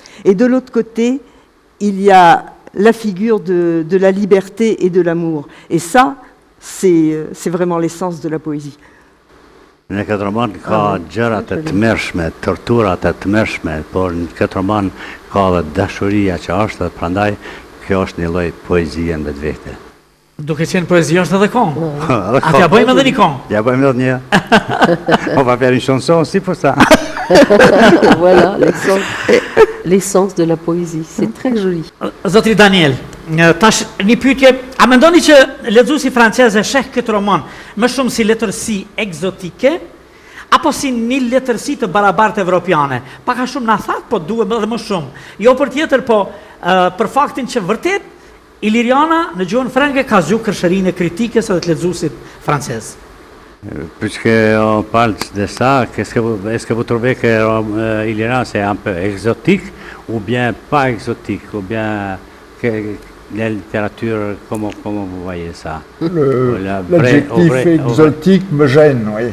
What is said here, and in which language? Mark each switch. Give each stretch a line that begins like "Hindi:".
French: Et de l'autre côté, il y a la figure de la liberté et de l'amour. Et ça, c'est vraiment l'essence de la poésie.
Albanian: Në këtë roman ka gjërat e tmerrshme, torturat e tmerrshme, por në këtë roman ka dhe dashuria që është, dhe prandaj kjo është një lloj poezie në vetvete. Duke qenë poezi është edhe këngë. A t'ja bëjmë edhe një këngë? Ja bëjmë edhe një.
French: On va faire une chanson aussi pour ça. Voilà, l'essence de la poésie. C'est très joli.
Albanian: Zotri Daniel, tash një pyetje, a mendoni që lexuesi francez e sheh këtë roman më shumë si letërsi egzotike apo si një letërsi të barabartë evropiane? Pak a shumë na thatë, po duhet edhe më shumë. Jo për tjetër, po për faktin që vërtet Iliriana në gjuhën frenge ka zgjuar kërshërinë e kritikës edhe të lexuesit francez.
French: Puisqu'on parle de ça, est-ce que vous trouvez que Iliriana c'est un peu exotique ou bien pas exotique, ou bien la littérature, comment vous voyez ça? L'adjectif exotique me gêne, oui.